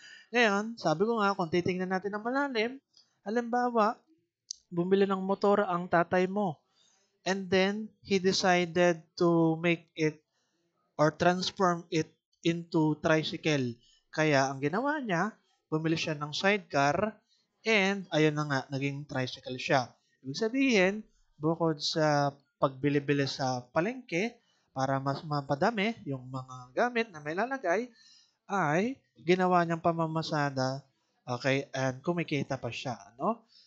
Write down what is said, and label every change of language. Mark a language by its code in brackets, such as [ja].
[tl] Ngayon, sabi ko nga, kung titingnan natin ng malalim, halimbawa, bumili ng motor ang tatay mo. [en] And then, he decided to make it or transform it into tricycle. [tl] Kaya, ang ginawa niya, bumili siya ng sidecar and ayun na nga, naging tricycle siya. Ibig sabihin, bukod sa pagbili-bili sa palengke para mas mapadami yung mga gamit na may lalagay, ay ginawa niyang pamamasada, okay, and kumikita pa siya, ano?